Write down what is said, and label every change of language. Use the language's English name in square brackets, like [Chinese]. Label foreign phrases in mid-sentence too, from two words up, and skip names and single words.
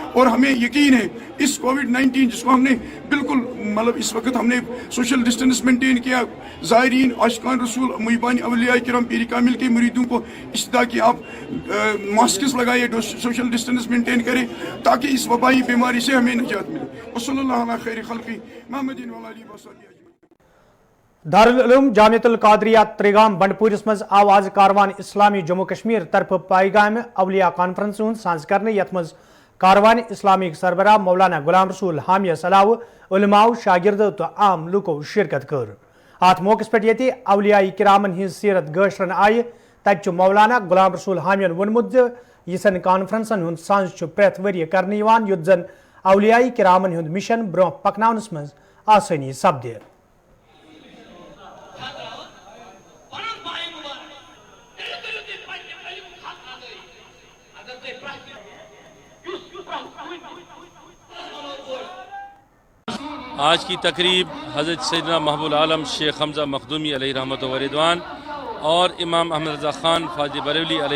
[Urdu] اور ہمیں یقین ہے اس کووڈ-19 جس کو ہم نے بالکل اس وقت ہم نے [English] social distance maintain [Urdu] کیا زائرین عاشقان رسول محبان اولیاء کرام پیر کامل کے مریدوں کو استدعا کہ آپ ماسکس لگائیے [English] social distance maintain [Urdu] کریں تاکہ اس وبائی بیماری سے ہمیں نجات ملے. [Arabic] وصلی اللہ علی خیر خلقی محمد وعلی وصحبہ. [Kashmiri] دارالعلوم جامعۃ القادریہ تریگام بنڈپورس مز آواز کاروان اسلامی جموں کشمیر طرف پیغام اولیاء کانفرنس ہند سانز کرنے یت مز کاروان اسلامی سربراہ مولانا غلام رسول حامیہ صلاح علماء شاگرد تو عام لوکو شرکت کر. ات موقع پہ یہ اولیاء کرامن ہز سیرت گاشرن آئے تتہ مولانا غلام رسول حامیہ وونمت یسن کانفرنسن ہند سانز پریت وری کرنے یت زن اولیاء کرامن ہند مشن برو پکناونس مز آسانی سپدِ. [Urdu] آج کی تقریب حضرت سیدنا محبوب العالم شیخ حمزہ مخدومی [Arabic] علیہ رحمۃ و رضوان [Urdu] اور امام احمد رضا خان فاضل بریلوی علیہ